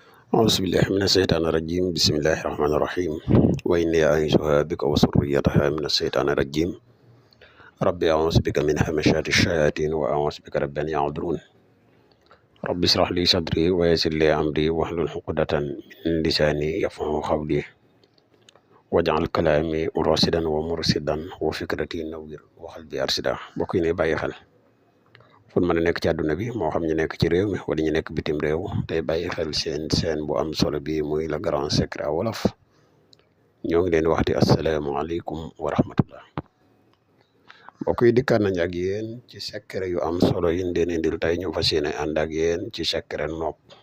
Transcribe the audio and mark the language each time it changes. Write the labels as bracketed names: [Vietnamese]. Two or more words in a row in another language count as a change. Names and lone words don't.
[Arabic] أعوذ بالله من الشيطان الرجيم بسم الله الرحمن الرحيم وإني أعيذها بك وذريتها من الشيطان الرجيم ربي أعوذ بك من همشات الشياطين وأعوذ بك رب أن يحضرون ربي اشرح لي صدري ويسر لي أمري واحلل عقدة من لساني يفقهوا قولي واجعل كلامي راشدا ومرشدا وفكرتي نوير وقلبي أرشدا [Wolof] mbokk yi ne bàyyi xel fun mën a nekk ci àdduna bi moo xam ñu nekk ci réew mi wala ñu nekk bitim réew tey bàyyi xel seen bu am solo bi muy [French] le grand secret [Wolof] wolof ñoo ngi leen waxti [Arabic] السلام عليكم ورحمة الله [Wolof] mbokk yi dikkaat nañ ak yéen ci secret yu am solo yi leen indil tey ñu fas yéene ànd ak yéen ci secret nopp